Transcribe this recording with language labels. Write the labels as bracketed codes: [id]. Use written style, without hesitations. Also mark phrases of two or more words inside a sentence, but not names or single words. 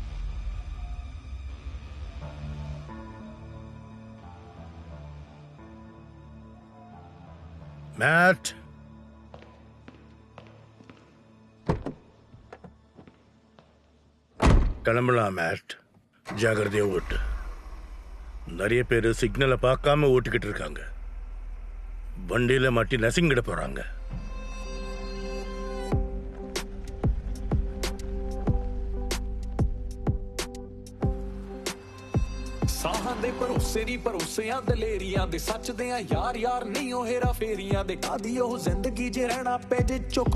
[ta] மேட், கிளம்பலாம் மேட். ஜாகிரதையா ஓட்டு. நிறைய பேர் சிக்னலை பார்க்காம ஓட்டிக்கிட்டு இருக்காங்க. வண்டியில மாட்டி நசிங்கிட போறாங்க. [pa] ਸਾਹਾਂ ਦੇ ਭਰੋਸੇ ਨਹੀਂ ਭਰੋਸਿਆਂ ਦਲੇਰੀਆਂ ਦੇ ਸੱਚ ਦਿਆਂ ਯਾਰ ਯਾਰ ਨਹੀਂ ਉਹ ਹੇਰਾ ਫੇਰੀਆਂ ਦੇ ਕਾਦੀ ਉਹ ਜ਼ਿੰਦਗੀ ਜੇ ਰਹਿਣਾ ਪੈ ਜੇ ਝੁੱਕ